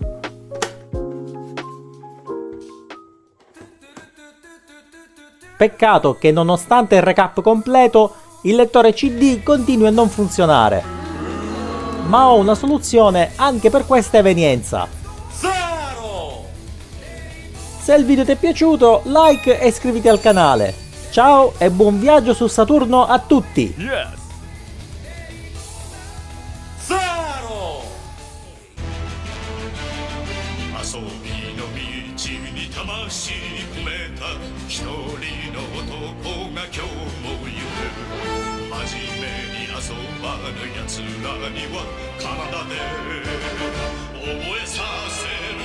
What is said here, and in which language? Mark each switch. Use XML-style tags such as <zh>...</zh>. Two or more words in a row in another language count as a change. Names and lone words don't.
<it>Peccato che nonostante il recap completo, il lettore CD continui a non funzionare. Ma ho una soluzione anche per questa evenienza. Se il video ti è piaciuto, like e iscriviti al canale. Ciao e buon viaggio su Saturno a tutti! Yes!</it> <ja>遊びの道に魂込めた一人の男が今日もいる真面目に遊ばぬ奴らには体で覚えさせ</ja>